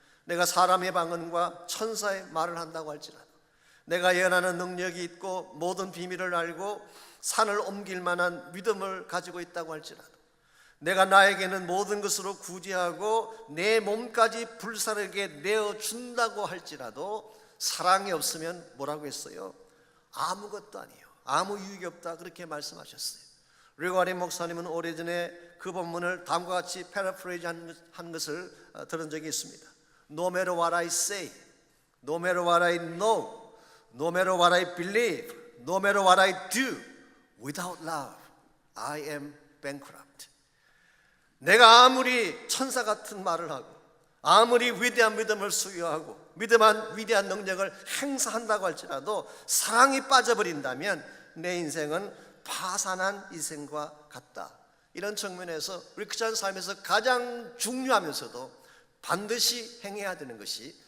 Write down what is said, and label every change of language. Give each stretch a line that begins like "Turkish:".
Korean: 내가 사람의 방언과 천사의 말을 한다고 할지라도, 내가 예언하는 능력이 있고 모든 비밀을 알고 산을 옮길 만한 믿음을 가지고 있다고 할지라도, 내가 나에게는 모든 것으로 구제하고 내 몸까지 불사르게 내어준다고 할지라도 사랑이 없으면 뭐라고 했어요? 아무것도 아니에요. 아무 유익이 없다 그렇게 말씀하셨어요. 리가리 목사님은 오래전에 그 본문을 다음과 같이 패러프레이즈 한 것을 들은 적이 있습니다.
English: No matter what I say, no matter what I know, no matter what I believe, no matter what I do, without love, I am bankrupt.
Korean: 내가 아무리 천사 같은 말을 하고 아무리 위대한 믿음을 수여하고 위대한 능력을 행사한다고 할지라도 사랑이 빠져버린다면 내 인생은 파산한 인생과 같다. 이런 측면에서 우리 크리스찬 삶에서 가장 중요하면서도 반드시 행해야 되는 것이